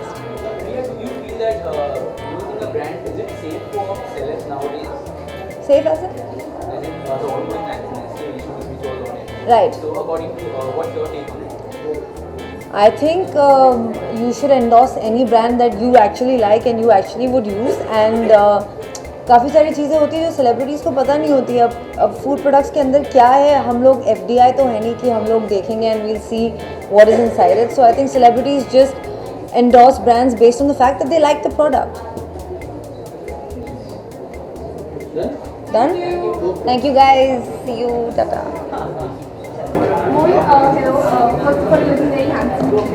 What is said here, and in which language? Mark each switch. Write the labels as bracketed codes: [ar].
[en] Do you feel that using a brand, is it safe for sellers nowadays? Safe as it? As in the ongoing accidents issues which was on it? Right. So according to what's your take on it? I think you should endorse any brand that you actually like and you actually would use. [hi] And काफ़ी सारी चीज़ें होती हैं जो celebrities को पता नहीं होती. अब फूड प्रोडक्ट्स के अंदर क्या है, हम लोग FDI तो है नहीं कि हम लोग देखेंगे [en] And we'll see what is inside it. So I think celebrities just endorse brands based on the fact that they like the product. Done? Thank you guys. See you. Tata. Mohit, hello. First of all, you look very handsome.